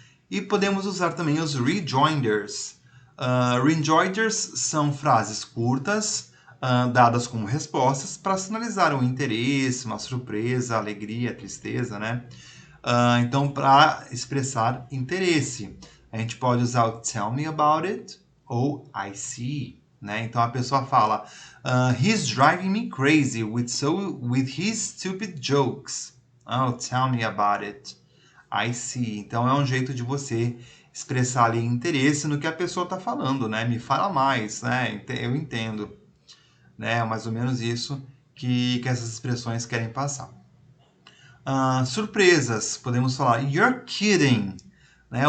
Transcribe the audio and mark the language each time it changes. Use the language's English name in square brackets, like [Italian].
[Portuguese] E podemos usar também os rejoinders. Rejoinders são frases curtas, dadas como respostas, para sinalizar um interesse, uma surpresa, alegria, tristeza, né? Então, para expressar interesse. A gente pode usar o [English] tell me about it [Portuguese] ou [English] I see, [Portuguese] né? Então a pessoa fala, [English] he's driving me crazy with his stupid jokes. Oh, tell me about it. I see. [Portuguese] Então é um jeito de você expressar ali interesse no que a pessoa está falando, né? Me fala mais, né? Eu entendo, né? É mais ou menos isso que essas expressões querem passar. Surpresas, podemos falar, [English] you're kidding. [Portuguese] Né?